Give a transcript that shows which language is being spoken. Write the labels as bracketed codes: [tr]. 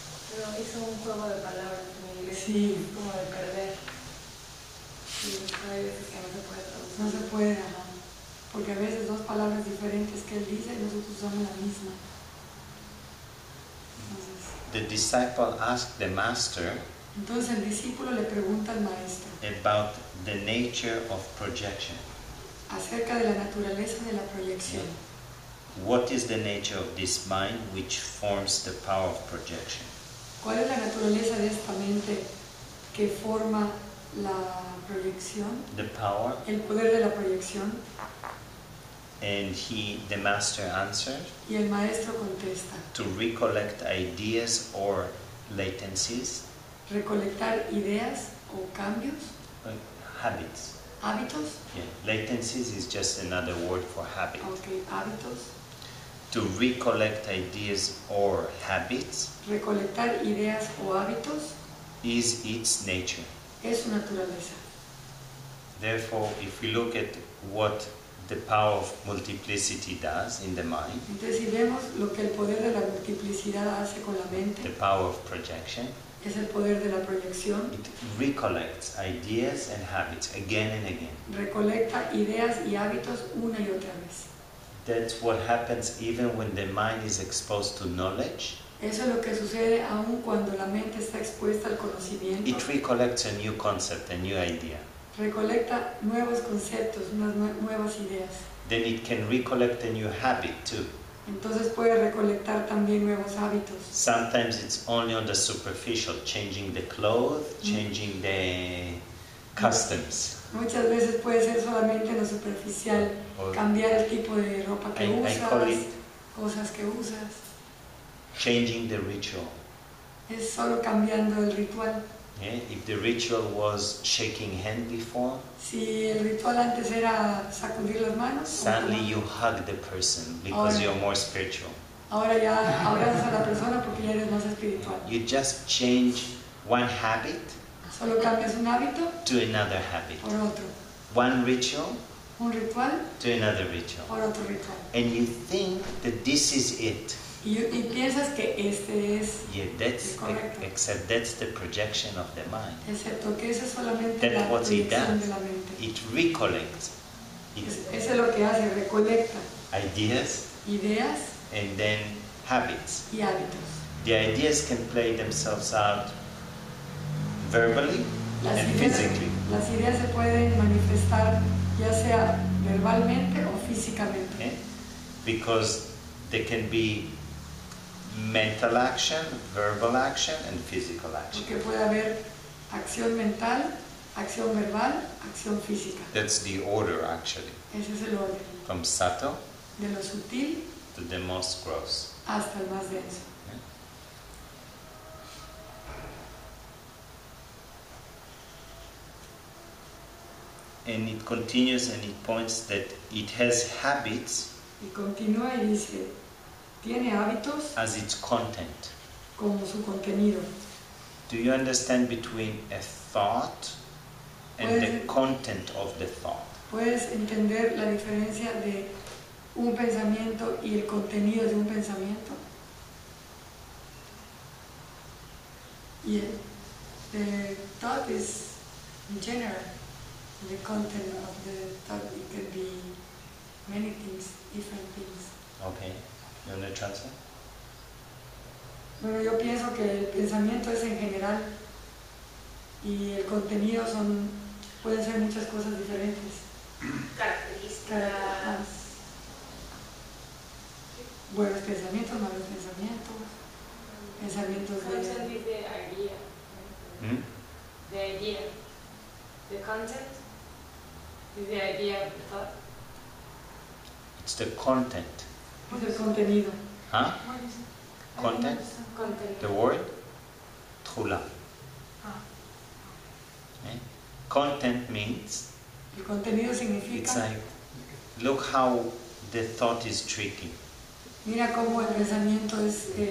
[es] Pero hizo un juego de palabras en inglés, Sí. como de perder. Y hay veces que no se puede traducir. No se puede, ajá, porque a veces dos palabras diferentes que él dice y nosotros usamos la misma. [en] The disciple asked the master [es] Entonces el discípulo le pregunta al maestro [en] about the nature of projection. [es] acerca de la naturaleza de la proyección. [en] What is the nature of this mind which forms the power of projection? [es] ¿Cuál es la naturaleza de esta mente que forma la proyección? [en] The power, [es] El poder de la proyección. [en] and the master answered, [es] Y el maestro contesta, [en] to recollect ideas or latencies, [es] recolectar ideas o cambios, [en] habits. [es] hábitos, [en] Yeah. Latencies is just another word for habit. [es] ok, hábitos, [en] To recollect ideas or habits [es] recolectar ideas o hábitos [en] is its nature. [es] es su naturaleza. [en] Therefore, if we look at what the power of multiplicity does in the mind, [es] Entonces si vemos lo que el poder de la multiplicidad hace con la [en] the [es] mente, [en] power of projection, [es] es el poder de la proyección, [en] it recollects ideas and habits again and again. [es] recolecta ideas y hábitos una y otra vez. [en] That's what happens even when the mind is exposed to knowledge [es] Eso es lo que sucede aún cuando la mente está expuesta al conocimiento. [en] It recollects a new concept, a new idea. [es] Recolecta nuevos conceptos, unas nuevas ideas. [en] Then it can recollect a new habit too. [es] Entonces puede recolectar también nuevos hábitos. [en] Sometimes it's only on the superficial, changing the clothes, changing the customs. [es] Muchas veces puede ser solamente en lo superficial, cambiar el tipo de ropa que usas, cosas que usas. [en] Changing the ritual. [es] Es solo cambiando el ritual. [en] Yeah? If the ritual was shaking hand before, [es] si el ritual antes era sacudir las manos, [en] suddenly you hug the person because you're more spiritual. [es] Ahora ya abrazas a la persona porque ya eres más espiritual. [en] You just change one habit [es] Solo cambias un hábito [en] to another habit. [es] por otro. [en] One ritual [es] Un ritual [en] to another ritual. [es] por otro ritual. [en] And you think that this is it. [es] Y piensas que este es [en] Yeah, that's [es] correcto. [en] except that's the projection of the mind. [es] Excepto que eso es solamente [en] That's [es] la [en] what it [es] proyección [en] does. [es] de la mente. [en] It recollects [es] Eso es lo que hace, recolecta [en] ideas [es] ideas [en] and then habits. [es] y hábitos. [en] The ideas can play themselves out verbally and physically. [es] Las ideas se pueden manifestar ya sea verbalmente o físicamente. [en] Okay? Because they can be mental action, verbal action, and physical action. [es] Porque puede haber acción mental, acción verbal, acción física. [en] That's the order actually, [es] Ese es el orden, [en] from subtle [es] de lo sutil [en] to the most gross. [es] hasta el más denso. [en] And it continues and it points that it has habits [es] Y continúa y dice, tiene hábitos [en] as its content. [es] como su contenido. [en] Do you understand between a thought and the content of the thought? [es] Puedes entender la diferencia de un pensamiento y el contenido de un pensamiento. [en] Y the thought is in general. The content of the thought, it can be many things, different things. Okay, you want to translate? [es] Bueno, yo pienso que el pensamiento es en general y el contenido pueden ser muchas cosas diferentes. Características. Buenos pensamientos, malos pensamientos, pensamientos [en] Content [es] de... [en] is the idea. Hmm? The idea. The content is the idea of the thought. It's the content. [es] Es el contenido. [en] Huh? Content? Content. The word? Tchula. Okay? Content means, [es] El contenido [en] it's [es] significa, [en] like, look how the thought is tricky. [es] mira cómo el pensamiento es